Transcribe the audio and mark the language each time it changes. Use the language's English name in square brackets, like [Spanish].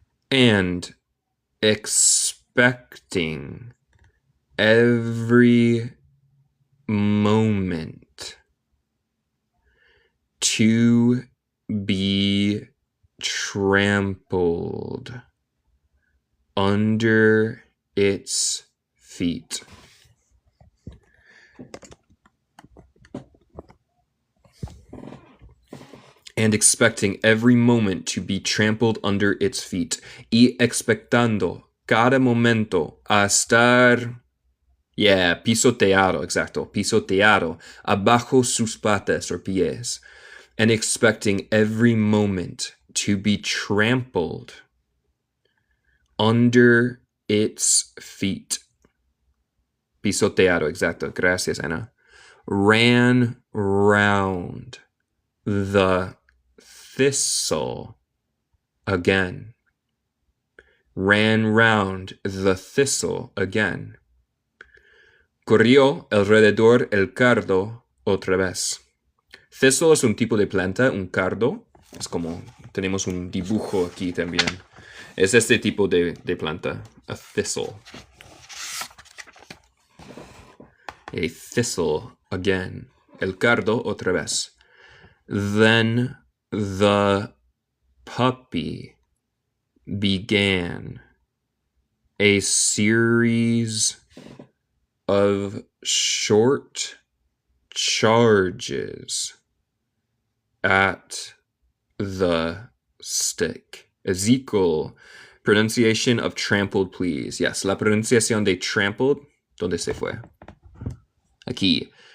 [English] And expecting every moment to be trampled under its feet. And expecting every moment to be trampled under its feet. [Spanish] Y expectando cada momento a estar, pisoteado, exacto, pisoteado, abajo sus patas or pies. [English] And expecting every moment to be trampled under its feet. [Spanish] Pisoteado, exacto, gracias, [English] Ana. Ran round the thistle again. Ran round the thistle again. [Spanish] Corrió alrededor el cardo otra vez. Thistle es un tipo de planta, un cardo. Es como, tenemos un dibujo aquí también. Es este tipo de planta, a thistle. [English] A thistle again. [Spanish] El cardo otra vez. [English] Then the puppy began a series of short charges at the stick. [Spanish] Ezekiel, [English] pronunciation of trampled, please. Yes, [Spanish] la pronunciación de trampled, ¿dónde se fue? Aquí.